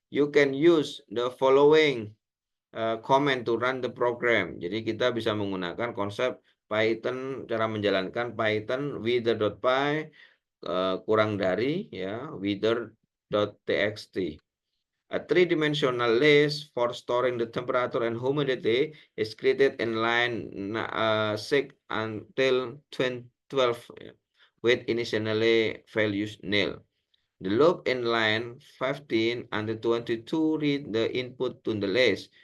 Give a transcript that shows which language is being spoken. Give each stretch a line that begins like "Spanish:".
English: You can use the following command to run the program.
Indonesian: Jadi kita bisa menggunakan konsep Python, cara menjalankan Python wither.py kurang dari ya wither.txt.
English: A three-dimensional list for storing the temperature and humidity is created in line 6 until 12 with initially values nil. The loop in line 15 until 22 read the input to the list.